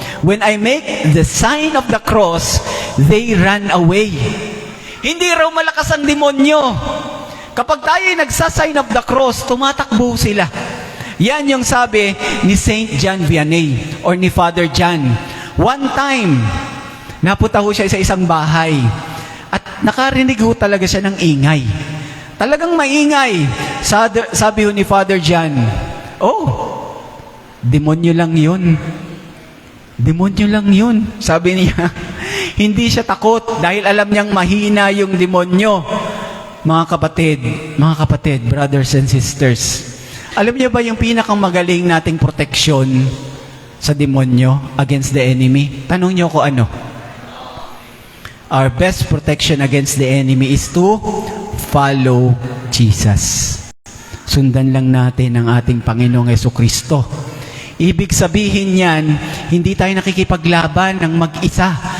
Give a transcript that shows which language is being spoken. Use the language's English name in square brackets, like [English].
[English] When I make the sign of the cross, they run away. [Filipino] Hindi raw malakas ang demonyo. Kapag tayo nagsasign of the cross, tumatakbo sila. Yan yung sabi ni Saint John Vianney or ni Father John. One time, napunta ho siya sa isang bahay at nakarinig ho talaga siya ng ingay. Talagang maingay. Sabi ho ni Father John, oh, demonyo lang yun. Demonyo lang yun. Sabi niya, hindi siya takot dahil alam niyang mahina yung demonyo. Mga kapatid, [English] brothers and sisters, [Filipino] alam niyo ba yung pinakang magaling nating proteksyon sa demonyo [English] against the enemy? [Filipino] Tanong niyo ko ano? [English] Our best protection against the enemy is to follow Jesus. [Filipino] Sundan lang natin ang ating Panginoong Jesucristo. Ibig sabihin yan, hindi tayo nakikipaglaban ng mag-isa.